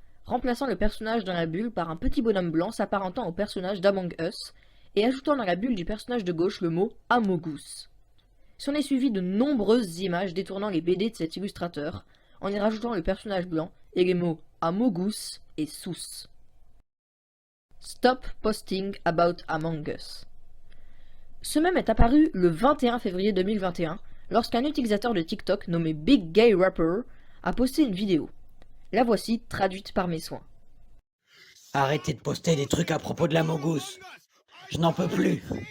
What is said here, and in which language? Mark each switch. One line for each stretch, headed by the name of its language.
French: remplaçant le personnage dans la bulle par un petit bonhomme blanc s'apparentant au personnage d'Among Us, et ajoutant dans la bulle du personnage de gauche le mot Amogus. S'en est suivi de nombreuses images détournant les BD de cet illustrateur, en y rajoutant le personnage blanc et les mots Amogus et Sus.
English: Stop posting about Among Us.
French: Ce mème est apparu le 21 février 2021 lorsqu'un utilisateur de TikTok nommé Big Gay Rapper a posté une vidéo. La voici traduite par mes soins. Arrêtez de poster des trucs à propos de la Mogus. Je n'en peux plus.